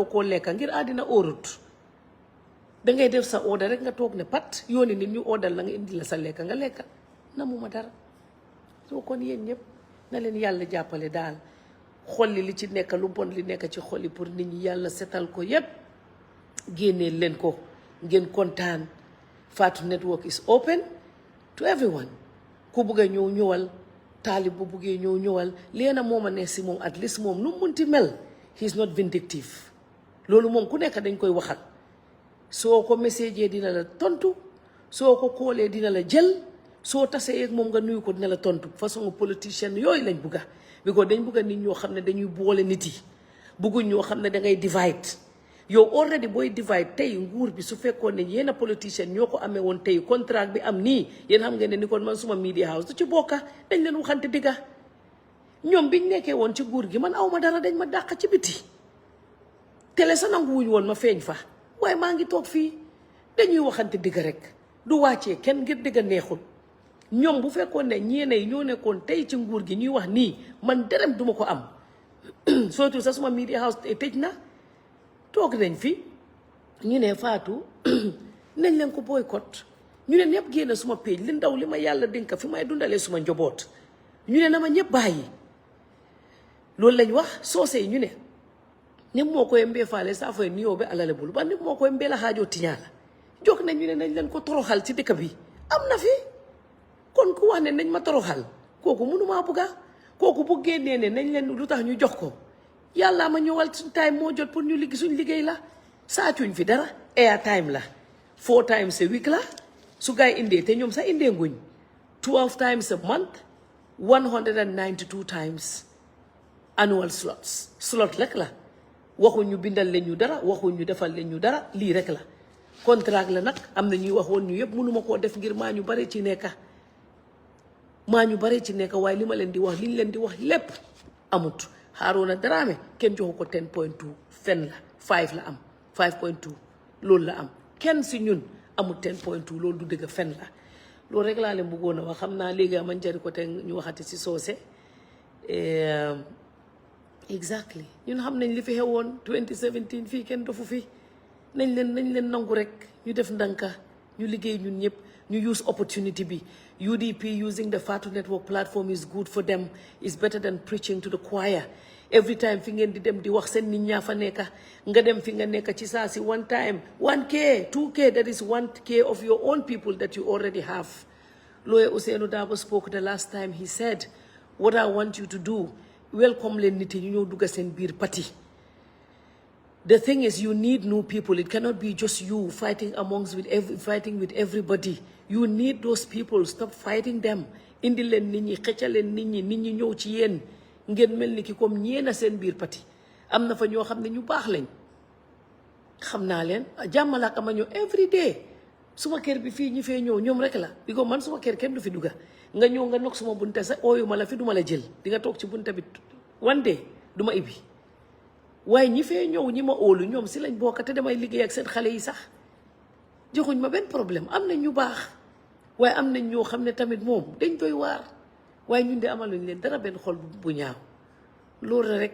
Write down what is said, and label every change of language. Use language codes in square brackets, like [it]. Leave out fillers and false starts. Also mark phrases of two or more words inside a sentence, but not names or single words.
[wo] koo lekka ngir àddina óorut dangay def sa order rek nga toog ne pat yooni nit ñu ordal la nga indi la sa lekka nga lekka namuma dara soo kon yéen ñëpp na leen yàlla jàppale daal xolli li ci nekk lu bon li nekk ci xolli pour nit ñi yàlla setal ko yépp génnee leen ko ngeen kontaan [en] Fatu Network is open to everyone [wo] ku bugg a ñëw ñëwal taalib bu buggee ñëw ñëwal leena moom a ne si moom [en] at least [wo] moom nu munti mel [en] he is not vindictive [wo] loolu moom ku nekk dañ koy waxal soo ko message dina la tontu soo ko koolee dina la jël soo tasee ak moom nga nuyu ko dina la tontu façon politicien yooyu lañ bugga because dañ bugga nit ñoo xam ne dañuy boole nit yi bugguñ ñoo xam ne dangay divide yow already booy divide tey nguur bi su fekkoon ne yéen a politicien ñoo ko amee woon tey contrat bi am nii yéen xam ngeen ne ni kon man suma [en] media house [wo] du ci bokka dañ leen waxante digga ñoom biñ nekkee woon ci nguur gi man aw ma dara dañ ma dàq ci biti télé sa nanguwuñ woon ma feeñ fa waaye maa ngi toog fii dañuy waxante digga rek du wàccee kenn ngir digga neexul ñoom bu fekkoon ne ñeene yi ñoo nekkoon tey ci nguur gi ñuy wax nii man dërëm duma ko am surtout sa suma [en] media house [wo] tëj na toog nañ fi ñu ne Fatou nañ leen ko boycott ñu ne ñëpp génn suma page li ndaw li ma yàlla dénka fi may dundalee suma njaboot ñu ne na ma ñëpp bàyyi loolu lañ wax soose yi ñu ne ñëpp moo koy mbee faale saa fay nuyoo be alale bul ba ñëpp moo koy mbee la xaajoo tiñaa la jóg nañ ñu ne nañ leen ko toroxal ci dëkk bi am na fi kon ku wax ne nañ ma toroxal kooku mënumaa bugga kooku bu génnee ne nañ leen lu tax ñu jox ko yàlla ma ñëwal suñ time moo jot pour ñu liggéey suñ liggéey la saacuñ fi dara [en] air time [wo] la [en] 4 times a week [wo] la su gaay indee te ñoom sax indee nguñ [en] 12 times a month 192 times annual slot [wo] rek la waxuñ ñu bindal leen ñu dara waxuñ ñu defal leen ñu dara lii rek la contrat la nag am na ñuy waxoon ñu yëpp mënuma koo def ngir maa ñu bare ci nekka waaye li ma leen di wax liñ leen di wax lépp amut Haruna Dramé kenn joxu ko 10.2 fen la 5 la am 5.2 loolu la am kenn si ñun amul 10.2 loolu du dëgg fen la loolu rek laa leen bëggoon a wax xam naa léegi man jari ko te ñu waxati si soose exactly ñun xam nañ li fi xewoon 2017 fii kenn dofu fi nañ leen nangu rek ñu def ndanka ñu liggéey ñun ñëpp ñu [en] use opportunity [wo] bi UDP [en] using the Fatu Network platform is good for them. It's better than preaching to the choir. Every time [wo] fi ngeen di dem di wax seen nit ñaa fa nekka nga dem fi nga nekka ci saa si [en] one time 1K 2K that is 1K of your own people that you already have. Lawyer Ousainou Darboe spoke the last time. He said, what I want you to do, welcome [wo] leen nit yi ñu ñëw dugga seen biir parti. [en] The thing is, you need new people. It cannot be just you fighting fighting with everybody. You need those people. Stop fighting them. [wo] Indi leen nit ñi xëccal leen nit ñi ñëw ci yéen ngeen mel ni ki comme ñeena seen biir parti am na fa ñoo xam ne ñu baax lañ xam naa leen jàmmalaaka ma ñëw [en] every day [wo] suma kër bi fii ñi fee ñëw ñoom rek la bi ko man suma kër kenn du fi dugga nga ñëw nga nok suma bunta sa ooyu ma la fi duma la jël di nga toog ci bunta bi [en] one day [wo] duma ibbi waaye ñi fee ñëw ñi ma óolu ñoom si lañ bokk te damay liggéey ak seen xale yi sax joxuñ ma benn problème am nañ ñu baax waaye am nañ ñoo xam ne tamit moom dañ doy waar waaye ñun de amaluñ leen dara benn xol bu ñaaw loolu